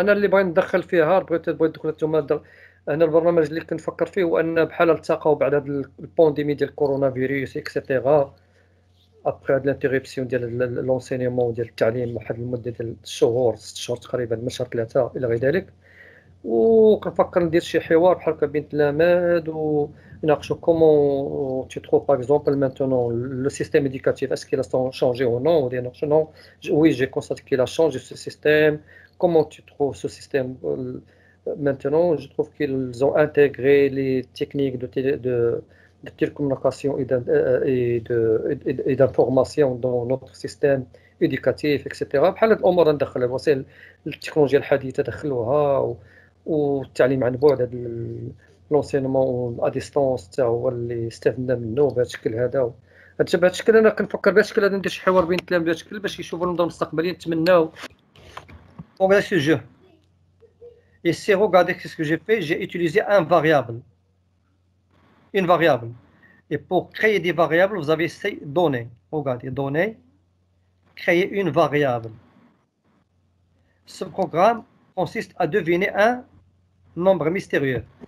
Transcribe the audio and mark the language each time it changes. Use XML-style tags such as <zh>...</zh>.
<ar>انا اللي بغيت ندخل فيها بغيت تدخلوا نتوما. انا البرنامج اللي كنفكر فيه هو ان بحال التقاو بعد هذا البانديمي ديال الكورونا فيروس اكسيتيرا ابخي هاد الانتيريبسيون ديال لونسينيمون ديال التعليم واحد المده ديال الشهور 6 شهور تقريبا من شهر 3 الى غير ذلك. وكنفكر ندير شي حوار بحال هكا بين التلاميذ ونناقشوا كومون</ar> <fr>tu trouves par exemple maintenant le système éducatif est-ce qu'il a changé ou non, ou bien non. Oui, j'ai constaté qu'il a changé ce système. Comment tu trouves ce système maintenant? Je trouve qu'ils ont intégré les techniques de télécommunication et d'information dans notre système éducatif, etc.</fr> <ar>بحال هاد الامور ندخلها وسائل التكنولوجيا الحديثه دخلوها والتعليم عن بعد هذا</ar> <fr>لونسينمون ا ديستونس</fr> <ar>حتى هو اللي استفدنا منه بهذا الشكل هذا. بهذا الشكل انا كنفكر بهذا الشكل هذا ندير شي حوار بين التلاميذ بهذا الشكل باش يشوفوا النظام المستقبلي نتمناو.</ar> <fr>Regardez ce jeu. Ici, regardez ce que j'ai fait. J'ai utilisé un variable. Une variable. Et pour créer des variables, vous avez ces données. Regardez, données. Créer une variable. Ce programme consiste à deviner un nombre mystérieux.</fr>